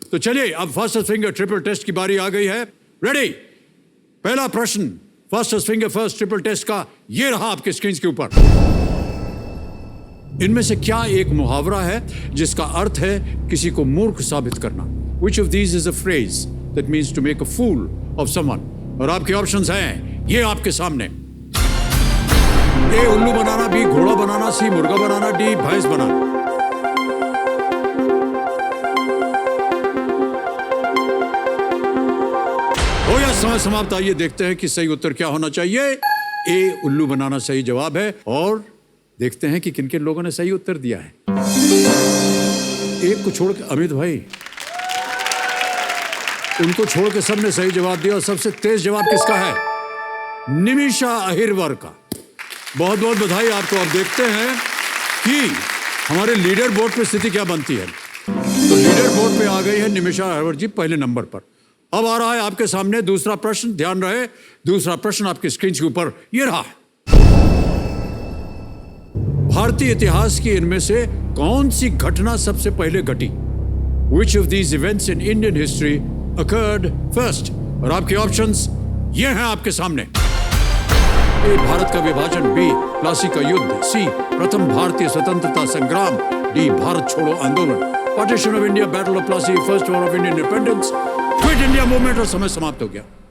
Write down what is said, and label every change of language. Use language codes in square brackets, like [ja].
[hi] तो चलिए अब फास्टेस्ट फिंगर ट्रिपल टेस्ट की बारी आ गई है। रेडी? पहला प्रश्न fastest finger first triple test का ये रहा आपके स्क्रीन के ऊपर। इनमें से क्या एक मुहावरा है जिसका अर्थ है किसी को मूर्ख साबित करना? [en] Which of these is a phrase that means to make a fool of someone? [hi] और आपके ऑप्शंस हैं ये आपके सामने। ए उल्लू बनाना, बी घोड़ा बनाना, सी मुर्गा बनाना, डी भैंस बनाना। हो या समय समाप्त। आइए देखते हैं कि सही उत्तर क्या होना चाहिए। ए उल्लू बनाना सही जवाब है और देखते हैं कि किन किन लोगों ने सही उत्तर दिया है। एक को छोड़ के अमित भाई, उनको छोड़ के सबने सही जवाब दिया और सबसे तेज जवाब किसका है? निमिषा अहिरवर का। बहुत बहुत बधाई आपको। अब देखते हैं कि हमारे लीडर बोर्ड पे स्थिति क्या बनती है। तो लीडर बोर्ड पे आ गई है निमिषा अहिरवर जी पहले नंबर पर। अब आ रहा है आपके सामने दूसरा प्रश्न। ध्यान रहे, दूसरा प्रश्न आपकी स्क्रीन के ऊपर ये रहा। भारतीय इतिहास की इनमें से कौन सी घटना सबसे पहले घटी? [en] Which of these events in Indian history occurred first? [hi] और आपके ऑप्शंस ये हैं आपके सामने। ए भारत का विभाजन, बी प्लासी का युद्ध, सी प्रथम भारतीय स्वतंत्रता संग्राम, डी भारत छोड़ो आंदोलन, [en] Partition of India, battle of Plassey, first war of Indian independence, quit India movement. [hi] और समय समाप्त हो गया।